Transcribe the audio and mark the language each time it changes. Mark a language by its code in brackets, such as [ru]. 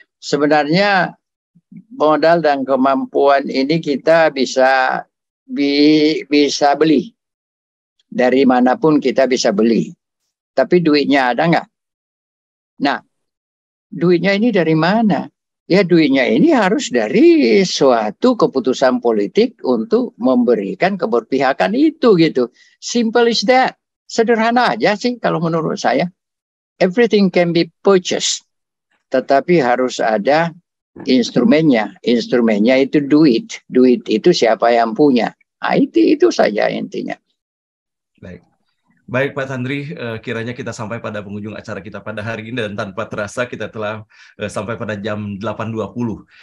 [id] Sebenarnya modal dan kemampuan ini kita bisa beli dari manapun, kita bisa beli. Tapi duitnya ada nggak? Nah, duitnya ini dari mana? Ya duitnya ini harus dari suatu keputusan politik untuk memberikan keberpihakan itu gitu. [en] Simple is that. [id] Sederhana aja sih kalau menurut saya. [en] Everything can be purchased. [id] Tetapi harus ada instrumennya. Instrumennya itu duit. Duit itu siapa yang punya. Nah, itu saja intinya. Baik Pak Tandri, kiranya kita sampai pada penghujung acara kita pada hari ini dan tanpa terasa kita telah sampai pada jam 8.20.